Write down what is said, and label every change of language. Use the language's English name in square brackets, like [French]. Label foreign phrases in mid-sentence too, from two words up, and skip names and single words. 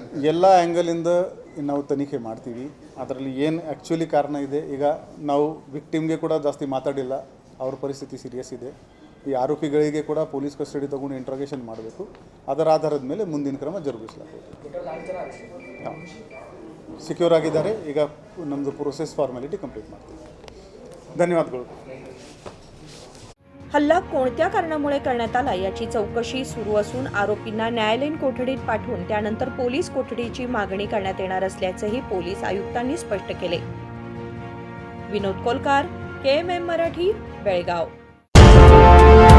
[Kannada] ಎಲ್ಲ ಆ್ಯಂಗಲಿಂದ ನಾವು ತನಿಖೆ ಮಾಡ್ತೀವಿ, ಅದರಲ್ಲಿ ಏನು ಆ್ಯಕ್ಚುಲಿ ಕಾರಣ ಇದೆ। ಈಗ ನಾವು ವಿಕ್ಟಿಮ್ಗೆ ಕೂಡ ಜಾಸ್ತಿ ಮಾತಾಡಿಲ್ಲ, ಅವ್ರ ಪರಿಸ್ಥಿತಿ ಸೀರಿಯಸ್ ಇದೆ। ಈ ಆರೋಪಿಗಳಿಗೆ ಕೂಡ ಪೊಲೀಸ್ ಕಸ್ಟಡಿ ತಗೊಂಡು ಇಂಟ್ರೋಗೇಷನ್ ಮಾಡಬೇಕು, ಅದರ ಆಧಾರದ ಮೇಲೆ ಮುಂದಿನ ಕ್ರಮ ಜರುಗಿಸಲಾಗುವುದು। ಸಿಕ್ಯೂರ್ ಆಗಿದ್ದಾರೆ, ಈಗ ನಮ್ಮದು [English] process formality complete [Kannada] ಮಾಡ್ತೀವಿ। ಧನ್ಯವಾದಗಳು। [Marathi] हल्ला कोणत्या कारणामुळे करण्यात आला याची चौकशी सुरू असून आरोपींना न्यायालयीन कोठडीत पाठवून त्यानंतर पोलीस कोठडीची मागणी करण्यात येणार असल्याचेही पोलीस आयुक्तांनी स्पष्ट केले। विनोद कोलकार, KMM मराठी, बेळगाव।